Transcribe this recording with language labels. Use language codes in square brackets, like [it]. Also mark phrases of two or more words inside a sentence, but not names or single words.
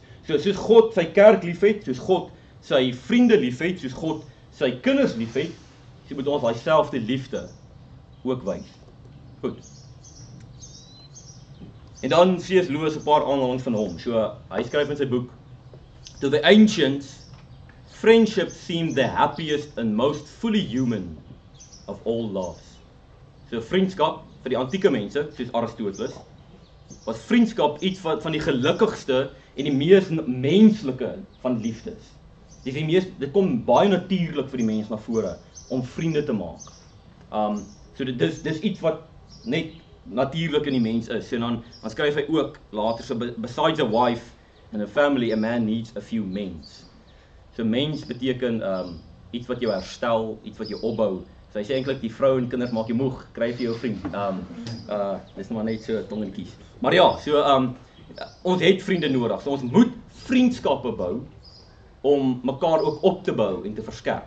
[af] So soos God sy kerk liefhet, soos God sy vriende liefhet, soos God sy kinders liefhet, so moet ons daai selfde liefde ook wys. Goed. En dan C.S. Lewis 'n paar aanhalings van hom. So hy skryf in sy boek: [en] To the ancients, friendship seemed the happiest and most fully human of all loves. [af] So vriendskap vir die antieke mense, soos Aristoteles, was vriendskap iets van die gelukkigste en die mees menslike van liefdes. Dit kom baie natuurlik vir die mens na vore om vriende te maak. So dis iets wat net natuurlik in die mens is. En dan skryf hy ook later, [en] so besides a wife and a family, a man needs a few mens. [af] So mens beteken iets wat jou herstel, iets wat jou opbou. So hy sê eintlik die vrou en kinders maak jou moeg, kry vir jou vriend. Dis maar net so tongetjies. Maar ja, so ons het vriende nodig. So ons moet vriendskappe bou om mekaar ook op te bou en te verskerp.